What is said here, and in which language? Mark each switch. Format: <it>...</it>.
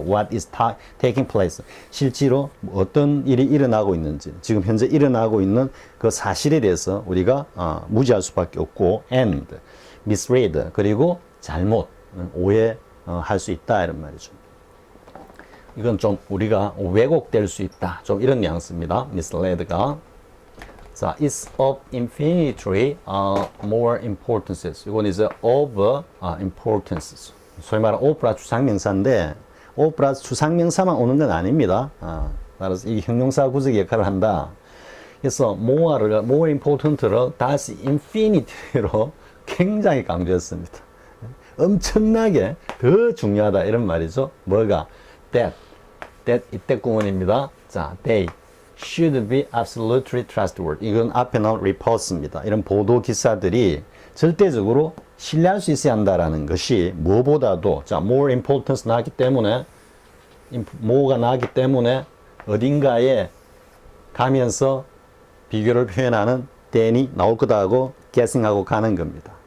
<en>what is taking place,</en> <ko>실제로 어떤 일이 일어나고 있는지, 지금 현재 일어나고 있는 그 사실에 대해서 우리가 무지할 수밖에 없고,</ko> <en>and misread,</en> <ko>그리고 잘못 오해할 수 있다 이런 말이죠. 이건 좀 우리가 왜곡될 수 있다, 좀 이런 뉘앙스입니다. mislead가.</ko> <en>자, is of infinitely more importance.</en> <ko>이건 이제 of importance. 소위 말하는 of 플러스 추상명사인데, of 플러스 추상명사만 오는 건 아닙니다. 따라서 이 형용사 구적 역할을 한다. 그래서 more important를 다시 infinity로 굉장히 강조했습니다. 엄청나게 더 중요하다 이런 말이죠. 뭐가? that 이때 구문입니다.</ko> <en>자, they should be absolutely trustworthy.</en> <ko>이건 앞에 나온 reports입니다. 이런 보도 기사들이 절대적으로 신뢰할 수 있어야 한다라는 것이 무엇보다도, 자,</ko> <en>more importance</en> <ko>나왔기 때문에, more가 나왔기 때문에 어딘가에 가면서 비교를 표현하는 than이 나올 거다 하고 guessing하고 가는 겁니다.</ko>